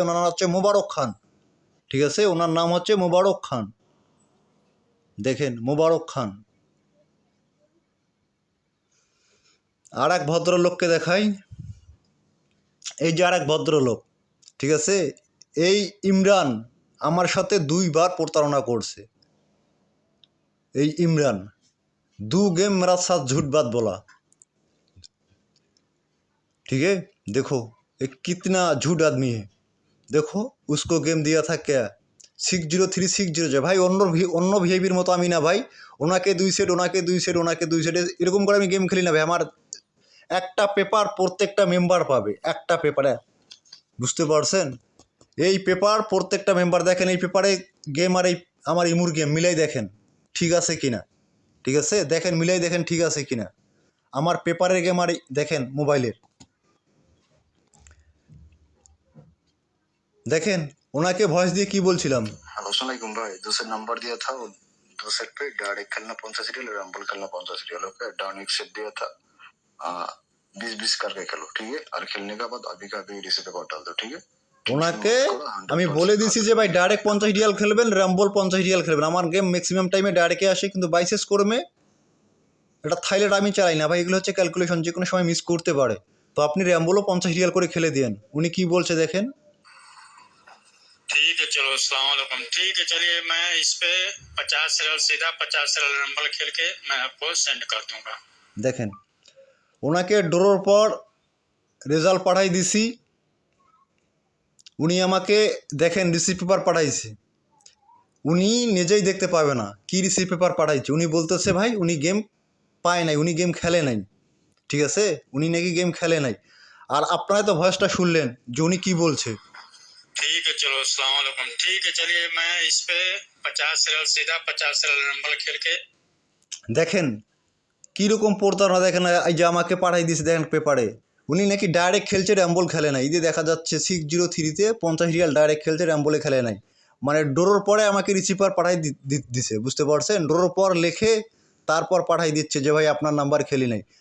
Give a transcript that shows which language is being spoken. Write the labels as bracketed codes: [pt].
[bn] ওনার নাম হচ্ছে মোবারক খান, ঠিক আছে? ওনার নাম হচ্ছে মোবারক খান, দেখেন মোবারক খান। আর এক ভদ্রলোককে দেখাই, এই যে আর এক ভদ্রলোক, ঠিক আছে? এই ইমরান আমার সাথে 2 বার প্রতারণা করছে। [hi] এই इमरान 2 गेम मेरा साथ झूठ बात बोला, ठीक है? देखो ये कितना झूठ आदमी है। देखो उसको गेम दिया था क्या 60360 [bn] ভাই, অন্য ভিআইপির মতো আমি না ভাই। ওনাকে 2 সেট, ওনাকে 2 সেট, ওনাকে 2 সেট এরকম করে আমি গেম খেলি না ভাই। আমার একটা পেপার প্রত্যেকটা মেম্বার পাবে, একটা পেপারে, বুঝতে পারছেন? এই পেপার প্রত্যেকটা মেম্বার, দেখেন এই পেপারে গেম আর এই আমার ইমুর গেম মিলাই দেখেন ঠিক আছে কিনা, ঠিক আছে? দেখেন মিলাই দেখেন ঠিক আছে কিনা। আমার পেপারের গেম আর দেখেন মোবাইলের, দেখেন ওনাকে ভয়েস দিয়ে কি বলছিলাম। [hi] अस्सलामुअलैकुम भाई, दूसरा नंबर दिया था वो 2 सेट पे डायरेक्ट खेलना 50 रियल, रंबल खेलना 50 रियल। ओके, डाउन एक सेट दिया था 20-20 करके खेलो, ठीक है? और खेलने के बाद अभी का अभी रिसीव पे डाल दो, ठीक है? [bn] ওনাকে আমি বলে দিয়েছি যে ভাই ডাইরেক্ট 50 রিয়াল খেলবেন, র্যাম্বল 50 রিয়াল খেলবেন। আমার গেম ম্যাক্সিমাম টাইমে ডাইরেক্টে আসে, কিন্তু বাইসেস কর্মে এটা থাইল্যান্ড আমি চালাই না ভাই, এগুলো হচ্ছে ক্যালকুলেশন, যে কোনো সময় মিস করতে পারে। তো আপনি র্যাম্বলও 50 রিয়াল করে খেলে দেন। উনি কি বলছে দেখেন। [hi] ठीक है, चलो अस्सलाम वालेकुम। ठीक है, चलिए मैं इस पे 50 रियल सीधा 50 रियल रंबल खेल के मैं आपको सेंड कर दूंगा। [bn] দেখেন ওনাকে ড্রোর পর রেজাল্ট পাঠাই দিছি, উনি আমাকে দেখেন রিসিভ পেপার পাঠাইছে, উনি নিজেই দেখতে পাবে না কি রিসিভ পেপার পাঠাইছে। উনি বলতেছে ভাই উনি গেম পায় নাই, উনি গেম খেলে নাই, ঠিক আছে? উনি নাকি গেম খেলে নাই। আর আপনারা তো ভয়েসটা শুনলেন যে উনি কী বলছে। [hi] ठीक है, चलो अस्सलाम वालेकुम। ठीक है, चलिए मैं इस पे 50 रियल सीधा 50 रियल रंबल खेल के [bn] দেখেন কীরকম প্রতারণা, দেখেন এই যে আমাকে পাঠাই দিয়েছে দেখেন পেপারে। উনি নাকি ডাইরেক্ট খেলছে, র্যাম্বল খেলে নাই। এই যে দেখা যাচ্ছে 603-তে 50 রিয়াল ডাইরেক্ট খেলছে, র্যাম্বলে খেলে নাই। মানে ড্রোর পরে আমাকে রিসিভার পাঠাই দিছে, বুঝতে পারছেন? ড্রোর পর লেখে তারপর পাঠাই দিচ্ছে যে ভাই আপনার নাম্বার খেলি নাই।